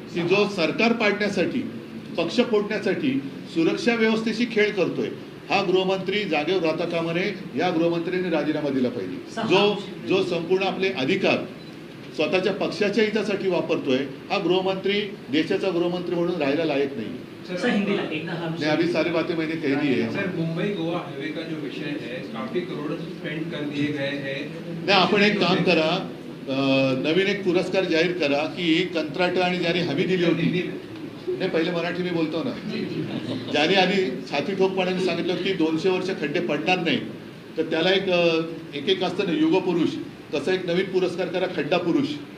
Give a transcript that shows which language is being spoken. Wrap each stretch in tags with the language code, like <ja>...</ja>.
<mr>की जो सरकार पाडण्यासाठी, पक्ष फोडण्यासाठी सुरक्षा व्यवस्थेशी खेळ करतोय, हा गृहमंत्री जागेवर राहता कामा नये. या गृहमंत्र्यांनी राजीनामा दिला पाहिजे. जो संपूर्ण आपले अधिकार स्वतःच्या पक्षाच्या हितासाठी वापरतोय, हा गृहमंत्री देशाचा गृहमंत्री म्हणून राहायला लायक नहीं. सर,</mr> <hi>अभी सारी बातें मैंने कह दी है. सर, मुंबई गोवा हाईवे का जो विषय है, काफी करोड़ स्पेंड कर दिए गए हैं.</hi> <mr>नाही, आपण एक काम करा, नवीन एक पुरस्कार जाहीर करा की कंत्राट आणि ज्यांनी हमी दिली होती, नाही पहिले मराठी मी बोलतो ना, ज्यांनी आधी छाती ठोकपणाने सांगितलं की 200 वर्ष खड्डे पडणार नाही, तर त्याला एक असतं ना युग पुरुष, तसा एक नवीन पुरस्कार करा, खड्डा पुरुष.</mr>